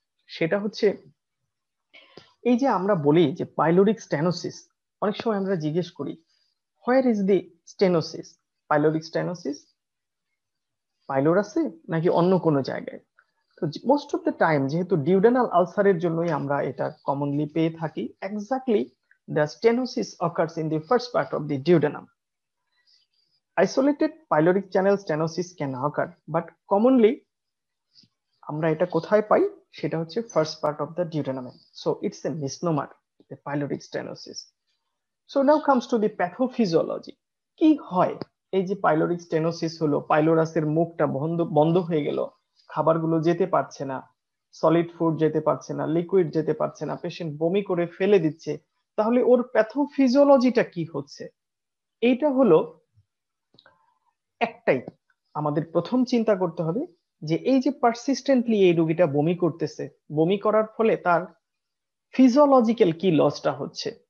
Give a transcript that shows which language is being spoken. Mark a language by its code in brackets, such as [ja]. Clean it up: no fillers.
[bn] সেটা হচ্ছে এই যে আমরা বলি যে পাইলোরিক স্টেনোসিস, অনেক সময় আমরা জিজ্ঞেস করি [en] Where is the stenosis? [bn] Pyloric stenosis পাইলোর আছে নাকি অন্য কোনো জায়গায়? [en] তো most of the time [bn] যেহেতু ডিউডেনাল আলসারের জন্যই আমরা এটা কমনলি পেয়ে থাকি, [en] Exactly the stenosis occurs in the first part of the duodenum. Isolated pyloric channel stenosis can occur, but commonly [bn] আমরা এটা কোথায় পাই? সেটা হচ্ছে [en] First part of the duodenum. So it's a misnomer, the pyloric stenosis. So now comes to the pathophysiology. [bn] কি হয় এই যে pyloric stenosis হলো, পাইলোরাসের মুখটা বন্ধ হয়ে গেল, খাবারগুলো যেতে পারছে না, সলিড ফুড যেতে পারছে না, লিকুইড যেতে পারছে না, পেশেন্ট বমি করে ফেলে দিচ্ছে, তাহলে ওর প্যাথোফিজিওলজিটা কি হচ্ছে? এইটা হলো একটাই, আমাদের প্রথম চিন্তা করতে হবে যে এই যে পারসিস্টেন্টলি এই রোগীটা বমি করতেছে, বমি করার ফলে তার ফিজিওলজিক্যাল কি লসটা হচ্ছে?